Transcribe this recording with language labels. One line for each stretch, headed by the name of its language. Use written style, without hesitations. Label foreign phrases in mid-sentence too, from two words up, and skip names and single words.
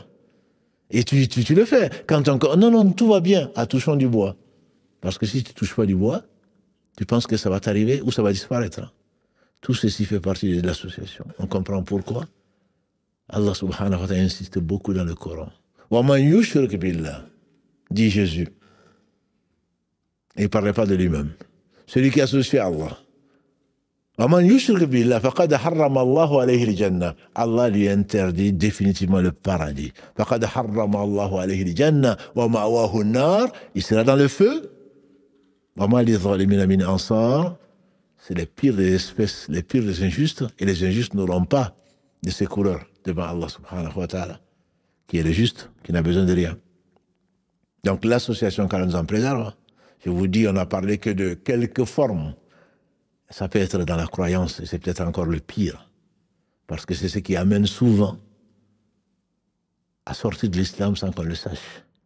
French: Et tu le fais. Non, tout va bien, touchons du bois. Parce que si tu ne touches pas du bois, tu penses que ça va t'arriver ou ça va disparaître. Tout ceci fait partie de l'association. On comprend pourquoi. Allah
Arabic: سبحانه وتعالى
French: insiste beaucoup dans le Coran.
Arabic: ومن يشرك بالله,
French: dit Jésus. Il ne parlait pas de lui-même. Celui qui associe à Allah.
Arabic: ومن يشرك بالله فقد حرم الله عليه الجنة.
French: Allah lui interdit définitivement le paradis.
Arabic: فقد حرم الله عليه الجنة ومأواه النار.
French: Il sera dans le feu.
Arabic: وما للظالمين من أنصار.
French: C'est les pires des espèces, les pires des injustes, et les injustes n'auront pas de secoureurs devant Allah
Arabic: سبحانه وتعالى,
French: qui est le juste, qui n'a besoin de rien. Donc l'association qu'Allah nous en préserve, je vous dis, on n'a parlé que de quelques formes. Ça peut être dans la croyance, et c'est peut-être encore le pire, parce que c'est ce qui amène souvent à sortir de l'islam sans qu'on le sache.